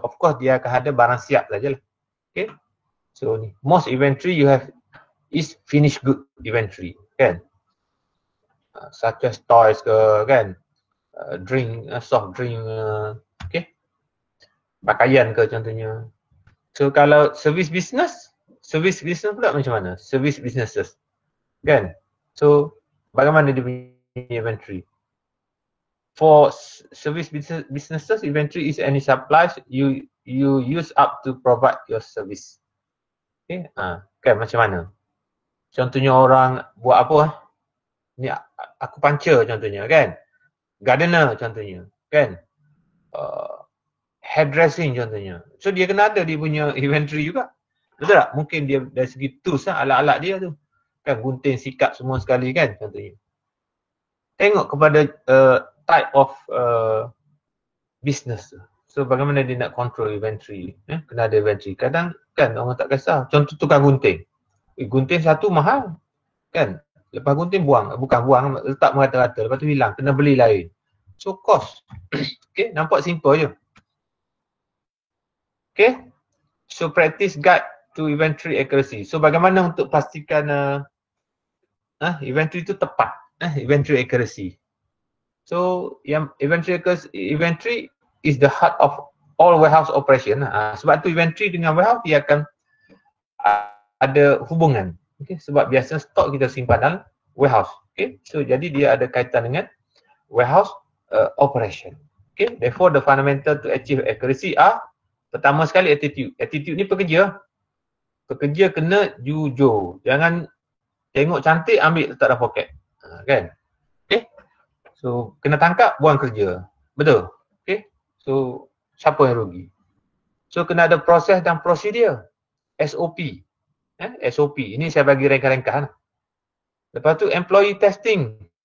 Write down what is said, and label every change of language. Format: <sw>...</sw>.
<ms>Of course dia akan ada barang siap sajalah. Okay?</ms> <en>So ni, most inventory you have is finished good inventory. Kan? Such as toys ke kan? Drink, soft drink, okay? Pakaian ke contohnya.</en> <ms>So kalau service business pula macam mana? Service businesses. Kan? So bagaimana dia punya inventory?</ms> <en>For service businesses, inventory is any supplies you use up to provide your service.</en> <ms>Okay? Kan macam mana? Contohnya orang buat apa? Ni aku puncher contohnya kan? Gardener contohnya kan? Hairdressing contohnya. So dia kena ada dia punya inventory juga. Betul tak? Mungkin dia dari segi tools alat-alat dia tu. Kan gunting, sikat semua sekali kan contohnya. Tengok kepada type of business tu. So bagaimana dia nak control inventory. Kena ada inventory. Kadang kan orang tak kisah. Contoh tukang gunting. Gunting satu mahal. Kan? Lepas gunting buang. Bukan buang, letak merata-rata. Lepas tu hilang. Kena beli lain. So cost. Okay, nampak simple je. Okay.</ms> <en>So practice guide to inventory accuracy.</en> <ms>So bagaimana untuk pastikan inventory itu tepat.</ms> <en>Inventory accuracy.</en> <ms>So yang</ms> <en>inventory is the heart of all warehouse operation.</en> <ms>Sebab tu inventory dengan warehouse dia akan ada hubungan. Okay, sebab biasa stok kita simpan dalam warehouse. Okay, so jadi dia ada kaitan dengan warehouse operation.</ms> <en>Okay, therefore the fundamental to achieve accuracy are</en> <ms>pertama sekali</ms> <en>attitude.</en> <ms>Attitude ni pekerja. Pekerja kena jujur. Jangan tengok cantik ambil letak dalam poket. Kan? Okay. So kena tangkap buang kerja. Betul? Okay. So siapa yang rugi? So kena ada proses dan prosedur. SOP. SOP. Ini saya bagi ringkas-ringkas. Lepas tu employee testing.</ms>